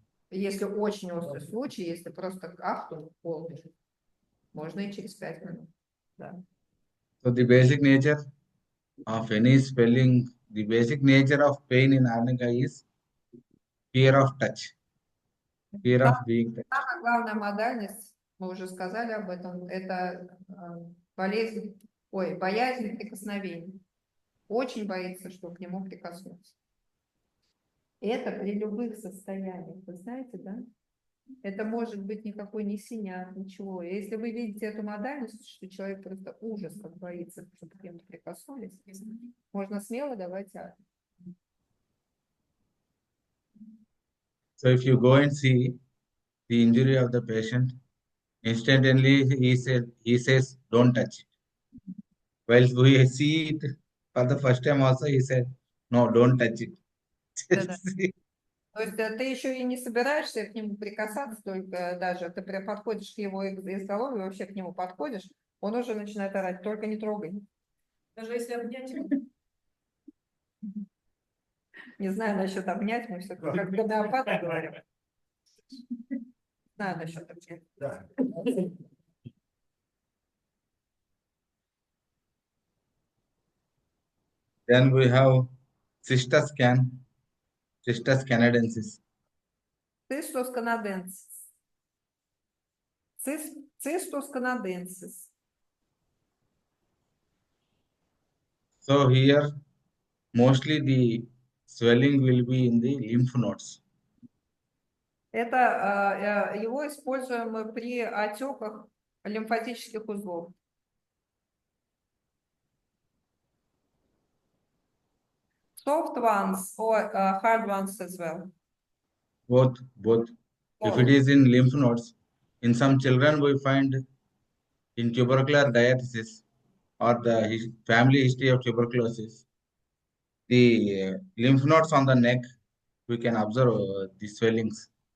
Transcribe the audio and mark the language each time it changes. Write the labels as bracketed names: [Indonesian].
[Russian] Если очень острый случай, если просто ахтунг полный, можно и через 5 минут. Да. [English] So the basic nature of any swelling, the basic nature of pain in arnica is fear of touch, fear of being touched. [Russian] Самая главная модальность, мы уже сказали об этом, это боязнь прикосновений. Очень боится, что к нему прикоснуться. Это при любых состояниях, вы знаете, да? Это может быть никакой не синяк, ничего. И если вы видите эту модальность, что человек просто ужас как боится, чтобы к нему прикоснулись, можно смело давать арнику. [English] So if you go and see the injury of the patient, instantly he says, don't touch it. While we see it for the first time also, he said, no, don't touch it. [Russian] Да-да. То есть ты еще и не собираешься к нему прикасаться, только даже ты прям подходишь к его изголовью, вообще к нему подходишь, он уже начинает орать, только не трогай. Даже если обнять его. Не знаю насчет обнять, мы все как гомеопаты говорим. Не знаю насчет обнять. Да. [English] Then we have Cistus canadensis. [Russian] Цистус канаденсис. Цистус канаденсис. [English] So here, mostly the swelling will be in the lymph nodes. [Russian] Это его используем при отеках лимфатических узлов. [English] Soft ones or hard ones as well. Both. If it is in lymph nodes, in some children we find in tubercular diathesis or the family history of tuberculosis, the lymph nodes on the neck, we can observe the swellings.